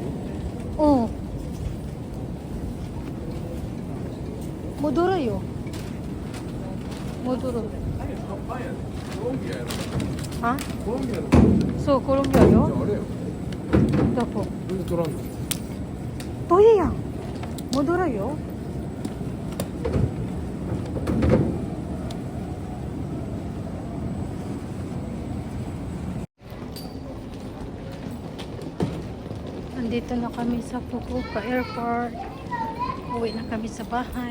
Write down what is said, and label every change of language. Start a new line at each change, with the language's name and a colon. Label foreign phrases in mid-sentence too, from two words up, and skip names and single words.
Japanese: うん戻るよ戻るあコロンビアの。そうコロンビアよあれや。どこ全然取らんの。遠いやん戻るよ
Filipino: Nandito na kami sa Fukuoka Airport. Uwi na kami sa bahay.